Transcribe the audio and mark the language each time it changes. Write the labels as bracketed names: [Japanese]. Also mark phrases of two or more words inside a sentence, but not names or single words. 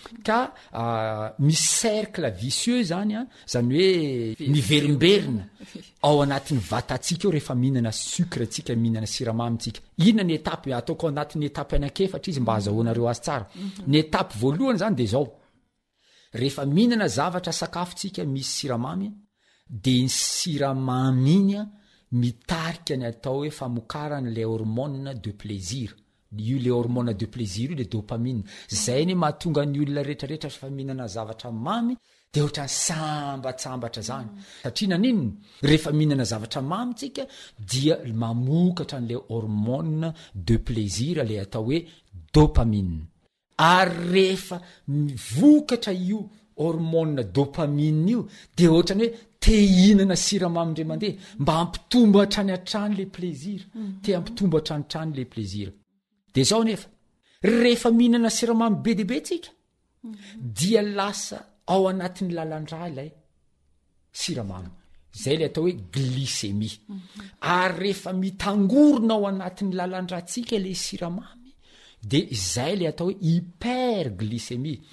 [Malagasy] Ka, ah, misy cercle vicieux zany a, zany hoe Ve-, miverimberina ao anatin'ny vatantsika eo rehefa mihinana sucre tsika, mihinana siramamy tsika. Inona ny étape? Ataoko ao anatin'ny étape anankiefatra izy mba azahoanareo azy tsara. Mhm. Ny étape voalohany zany de zao. Rehefa mihinana zavatra, sakafo tsika misy siramamy, de ny siramamy iny a, mitarika ny atao hoe famokarana [French] le hormone de plaisir. [Malagasy] Io [French] le hormone de plaisir [Malagasy] io le dopamine. Zay ny mahatonga ny olona rehetrarehetra rehefa mihinana zavatra mamy, de ohatran'ny sambatsambatra zany. Mm. Satria naninona? Rehefa mihinana zavatra mamy tsika, dia mamokatra an' [French] le hormone de plaisir, [Malagasy] le atao hoe dopamine. Ary rehefa mivokatra io hormone dopamine io, de ohatran'ny hoe te hihinana siramamy indray mandeha, mba hampitombo hatrany hatrany [French] le plaisir. [Malagasy] Mhm. Te hampitombo hatrany hatrany [French] le plaisir. [Malagasy] De zao nefa, rehefa mihinana siramamy be dia be tsika, Mhm. dia lasa ao anatin'ny lalandrà ilay siramamy. Zay le atao hoe glycémie. Mhm. Ary rehefa mitangorona ao anatin'ny lalandrà tsika le siramamy, de zay le atao hoe hyperglycémie.